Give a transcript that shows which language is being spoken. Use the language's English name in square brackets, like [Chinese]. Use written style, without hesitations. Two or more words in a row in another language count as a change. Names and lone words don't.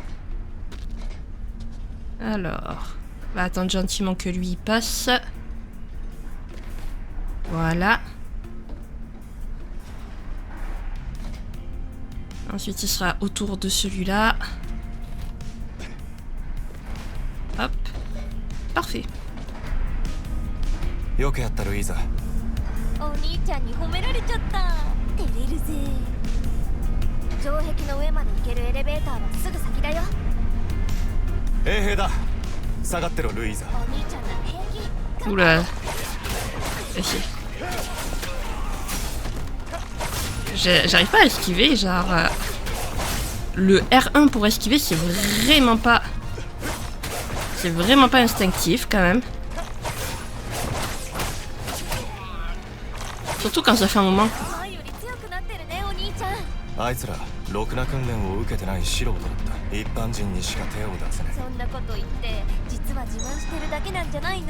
[French] Alors, on va attendre gentiment que lui passe. Voilà. Ensuite il sera autour de celui-là. Hop. Parfait. [Japanese] よくやったルイーザ。お兄ちゃんに褒められちゃった。照れるぜ。城壁の上まで行けるエレベーターはすぐ先だよ。衛兵だ。下がってろルイーザ。お兄ちゃんなら平気。 [French] Oula. J'arrive pas à esquiver, genre... le R1 pour esquiver, c'est vraiment pas... C'est vraiment pas instinctif, quand même. Surtout quand ça fait un moment. [Japanese] あいつらろくな訓練を受けてない素人だった。一般人にしか手を出せない。そんなこと言って実は自慢してるだけなんじゃないの？